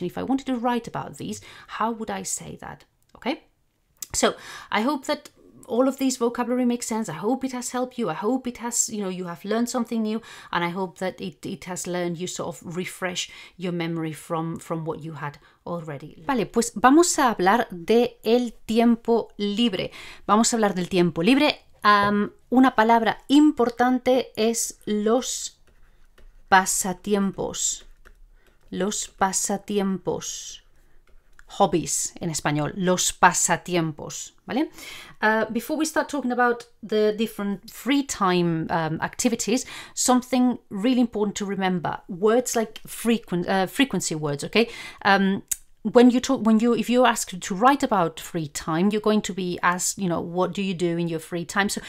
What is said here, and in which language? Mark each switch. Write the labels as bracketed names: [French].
[English] And if I wanted to write about these, how would I say that? Okay, so I hope that all of these vocabulary makes sense. I hope it has helped you. I hope it has, you have learned something new, and I hope that it has learned you sort of refresh your memory from what you had already. [Spanish] Vale, pues vamos a hablar de el tiempo libre. Vamos a hablar del tiempo libre. Una palabra importante es los pasatiempos. Los pasatiempos. Hobbies en español, los pasatiempos, ¿vale? [English] Before we start talking about the different free time activities, something really important to remember: words like frequency words. Okay, if you're asked to write about free time, you're going to be asked, what do you do in your free time?